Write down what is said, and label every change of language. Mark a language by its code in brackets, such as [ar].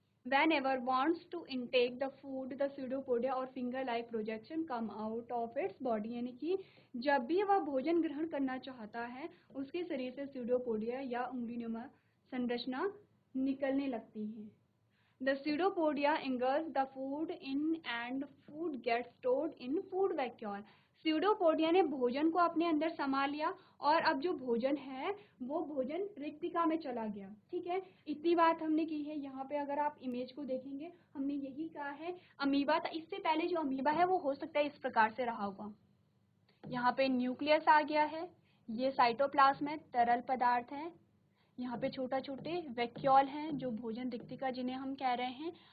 [en] whenever wants to intake the food the pseudopodia or finger like projection come out of its body, [hi] यानी कि जब भी वह भोजन ग्रहण करना चाहता है उसके शरीर से pseudopodia या उंगलीनुमा संरचना निकलने लगती है। [en] The pseudopodia ingers the food in and food gets stored in food vacuole. [hi] Pseudopodia ने भोजन को अपने अंदर समा लिया और अब जो भोजन है वो भोजन रिक्तिका में चला गया। ठीक है, इतनी बात हमने की है। यहाँ पे अगर आप इमेज को देखेंगे हमने यही कहा है अमीबा था। इससे पहले जो अमीबा है वो हो सकता है इस प्रकार से रहा होगा। यहाँ पे न्यूक्लियस आ गया है, ये साइटोप्लाज्म है, तरल पदार्थ है, यहाँ पे छोटा छोटे वैक्यूल हैं जो भोजन रिक्तिका जिन्हें हम कह रहे हैं।